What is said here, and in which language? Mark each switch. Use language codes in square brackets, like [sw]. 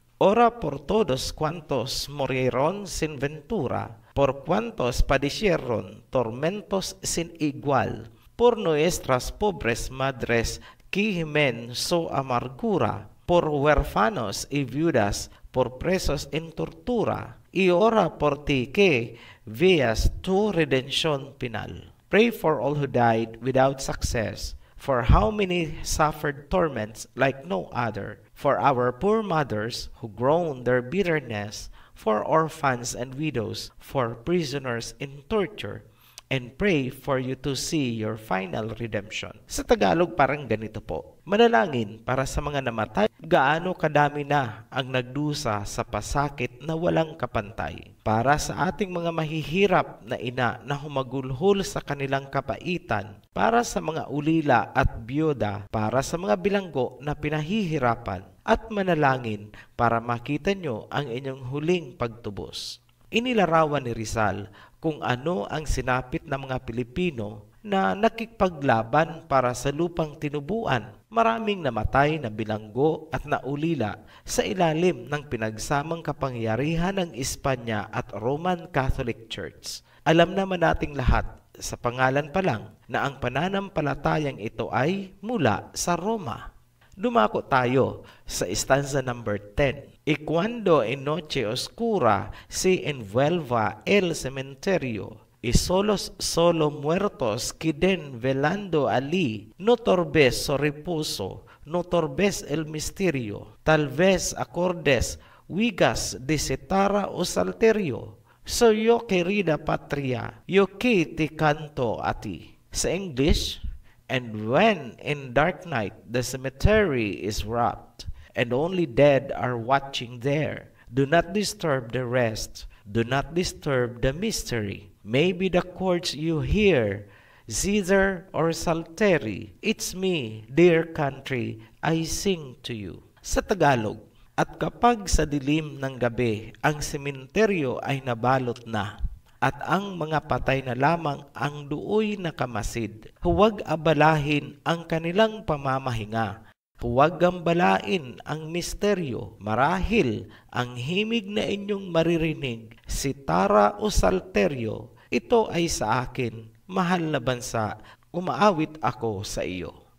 [es] Ora por todos cuantos morieron sin ventura, por cuantos padecieron tormentos sin igual, por nuestras pobres madres que gimen su amargura, por huérfanos y viudas, por presos en tortura, y ora por ti que veas tu redención final. [en] Pray for all who died without success, for how many suffered torments like no other, for our poor mothers who groaned their bitterness, for orphans and widows, for prisoners in torture, and pray for you to see your final redemption. [tl] Sa Tagalog parang ganito po. Manalangin para sa mga namatay. Gaano kadami na ang nagdusa sa pasakit na walang kapantay. Para sa ating mga mahihirap na ina na humagulhol sa kanilang kapaitan. Para sa mga ulila at byuda. Para sa mga bilanggo na pinahihirapan. At manalangin para makita nyo ang inyong huling pagtubos. Inilarawan ni Rizal kung ano ang sinapit ng mga Pilipino na nakikipaglaban para sa lupang tinubuan. Maraming namatay na bilanggo at naulila sa ilalim ng pinagsamang kapangyarihan ng Espanya at Roman Catholic Church. Alam naman nating lahat sa pangalan pa lang na ang pananampalatayang ito ay mula sa Roma. Dumako tayo sa stanza number 10. [es] Y cuando en noche oscura se envuelva el cementerio, y solo muertos queden velando allí, no torbes su reposo, no torbes el misterio, tal vez acordes wigas de citara o salterio. Soy yo querida patria, yo que te canto a ti. [en] Sa English, and when in dark night the cemetery is wrapped, and only dead are watching there, do not disturb the rest, do not disturb the mystery. Maybe the chords you hear, zither or psaltery, it's me, dear country, I sing to you. [tl] Sa Tagalog, at kapag sa dilim ng gabi, ang sementeryo ay nabalot na, at ang mga patay na lamang ang duoy nakamasid, huwag abalahin ang kanilang pamamahinga. Huwag gambalain ang misteryo, marahil ang himig na inyong maririnig, sitara o salteryo, ito ay sa akin, mahal na bansa, umaawit ako sa iyo.